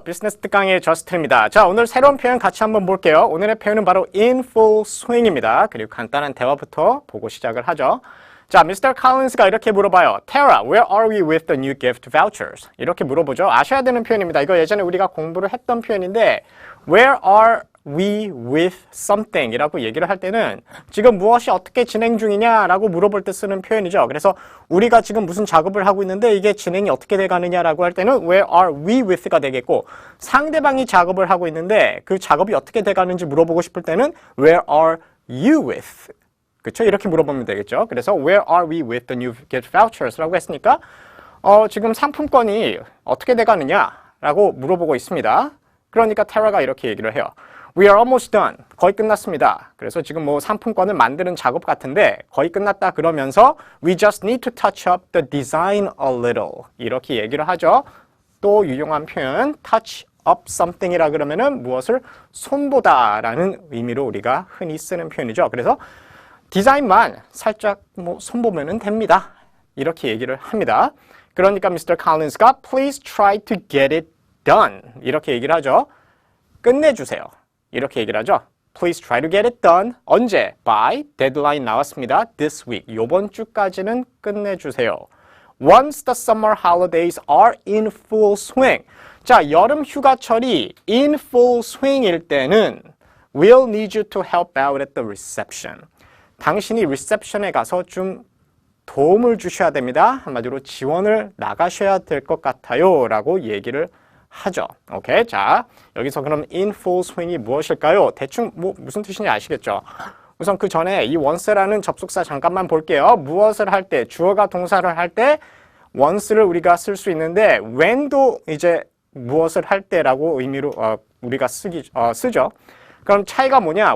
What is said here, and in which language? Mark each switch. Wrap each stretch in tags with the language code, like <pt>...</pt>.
<ko>비즈니스 특강의 저스틴입니다. 자, 오늘 새로운 표현 같이 한번 볼게요. 오늘의 표현은 바로 in full swing입니다. 그리고 간단한 대화부터 보고 시작을 하죠. 자, Mr. Collins가 이렇게 물어봐요.</ko> <en>Tara, where are we with the new gift vouchers?</en> <ko>이렇게 물어보죠. 아셔야 되는 표현입니다. 이거 예전에 우리가 공부를 했던 표현인데</ko> <en>Where are we with something</en> <ko>이라고 얘기를 할 때는 지금 무엇이 어떻게 진행 중이냐라고 물어볼 때 쓰는 표현이죠. 그래서 우리가 지금 무슨 작업을 하고 있는데 이게 진행이 어떻게 돼가느냐라고 할 때는</ko> <en>Where are we with</en> <ko>가 되겠고, 상대방이 작업을 하고 있는데 그 작업이 어떻게 돼가는지 물어보고 싶을 때는</ko> <en>Where are you with?</en> <ko>그렇죠? 이렇게 물어보면 되겠죠. 그래서</ko> <en>Where are we with the new gift vouchers?</en> <ko>라고 했으니까 지금 상품권이 어떻게 돼가느냐라고 물어보고 있습니다. 그러니까 테라가 이렇게 얘기를 해요.</ko> <en>We are almost done.</en> <ko>거의 끝났습니다. 그래서 지금 뭐 상품권을 만드는 작업 같은데 거의 끝났다 그러면서</ko> <en>We just need to touch up the design a little.</en> <ko>이렇게 얘기를 하죠. 또 유용한 표현 touch up something이라 그러면은 무엇을 손보다라는 의미로 우리가 흔히 쓰는 표현이죠. 그래서 디자인만 살짝 뭐 손보면은 됩니다. 이렇게 얘기를 합니다. 그러니까 Mr.</ko> <en>Collins가 Please try to get it done.</en> <ko>이렇게 얘기를 하죠. 끝내주세요. 이렇게 얘기를 하죠.</ko> <en>Please try to get it done.</en> <ko>언제?</ko> <en>By deadline</en> <ko>나왔습니다.</ko> <en>This week.</en> <ko>요번 주까지는 끝내주세요.</ko> <en>Once the summer holidays are in full swing.</en> <ko>자, 여름 휴가철이</ko> <en>in full swing일 때는 We'll need you to help out at the reception.</en> <ko>당신이 리셉션에 가서 좀 도움을 주셔야 됩니다. 한마디로 지원을 나가셔야 될 것 같아요. 라고 얘기를 하죠. 오케이. 자, 여기서 그럼 in full swing이 무엇일까요? 대충 뭐 무슨 뜻인지 아시겠죠? 우선 그 전에 이 once라는 접속사 잠깐만 볼게요. 무엇을 할 때, 주어가 동사를 할 때 once를 우리가 쓸 수 있는데 when도 이제 무엇을 할 때라고 의미로 우리가 쓰죠. 그럼 차이가 뭐냐?</ko>